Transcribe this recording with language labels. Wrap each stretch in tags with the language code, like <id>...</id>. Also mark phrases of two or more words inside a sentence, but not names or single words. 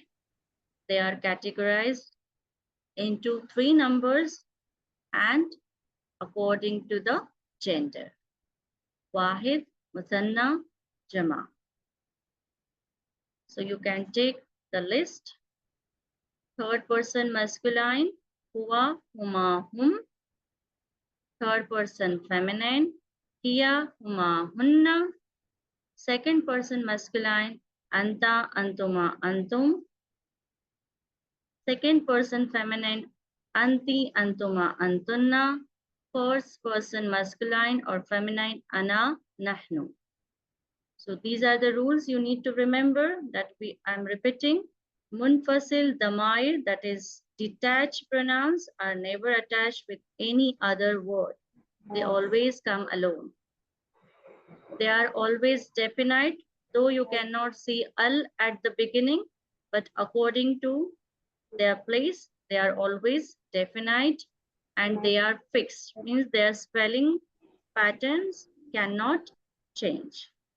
<en>They are categorized into 3 numbers and according to the gender.</en> <ar>واحد، مثنى، جمع.</ar> <en>So you can take the list. Third person masculine,</en> <ar>هو، هما، هم.</ar> <en>Third person feminine,</en> <ar>هي، هما، هن.</ar> <en>Second person masculine,</en> <ar>أنتَ، أنتما، أنتم.</ar> <en>Second person feminine,</en> <ar>أنتِ، أنتما، أنتنّ.</ar> <en>First person masculine or feminine,</en> <ar>أنا، نحن.</ar> <en>So these are the rules you need to remember that I'm repeating.</en> <ar>منفصل ضمائر,</ar> <en>that is detached pronouns, are never attached with any other word. They always come alone. They are always definite, though you cannot see al at the beginning, but according to their place, they are always definite and they are fixed, means their spelling patterns cannot change.</en>